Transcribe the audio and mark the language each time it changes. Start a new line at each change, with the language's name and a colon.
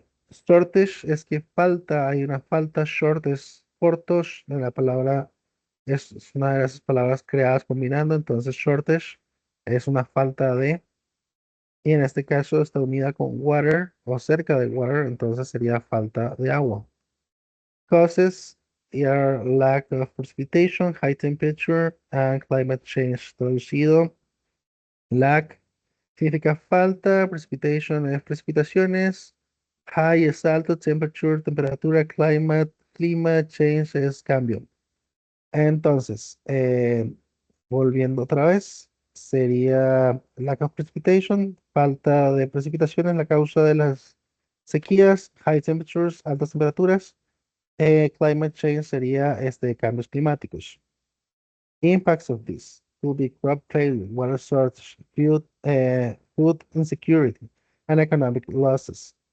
Spanish: Shortage es que falta, hay una falta, short es cortos, la palabra es una de esas palabras creadas combinando, entonces shortage es una falta de, y en este caso está unida con water o cerca de water, entonces sería falta de agua.
English: Causes are lack of precipitation, high temperature, and climate change.
Spanish: Traducido, lack significa falta, precipitation es precipitaciones, high es alto, temperature, temperatura, climate, clima, change es cambio. Entonces, volviendo otra vez, sería lack of precipitation, falta de precipitación es la causa de las sequías, high temperatures, altas temperaturas, climate change sería cambios climáticos.
English: Impacts of this will be crop failure, water shortage, food insecurity, and economic losses.